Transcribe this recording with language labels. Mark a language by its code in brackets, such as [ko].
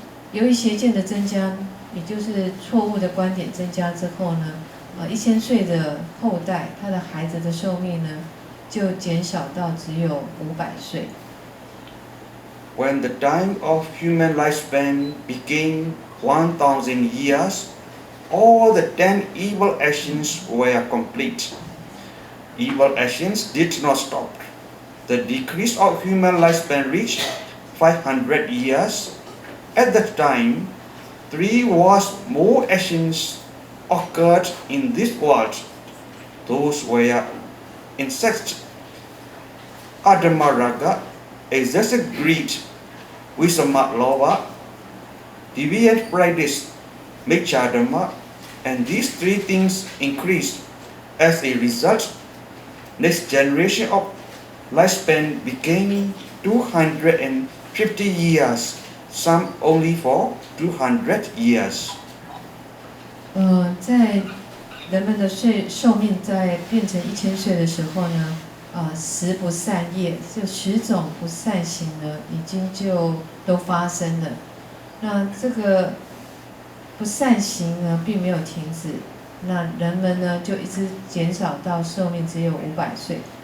[zh] 由于邪见的增加，也就是错误的观点增加之后呢，1000岁的后代，他的孩子的寿命呢就减少到只有500岁。 [en] when the time of human lifespan became 1,000 years, all the 10 evil actions were complete. Evil actions did not stop. The decrease of human lifespan reached 500 years. At that time, 3 worse more actions occurred in this world. Those were incest, adhamaraga, excessive greed, visama lova, deviant practice, micchadhamma, and these 3 things increased. As a result, next generation of lifespan became 250 years, some only for 200 years. [zh] 在人们的寿命在变成1000岁的时候呢，10不善业，就10种不善行呢，已经就都发生了。那这个不善行呢，并没有停止，那人们呢，就一直减少到寿命只有500岁。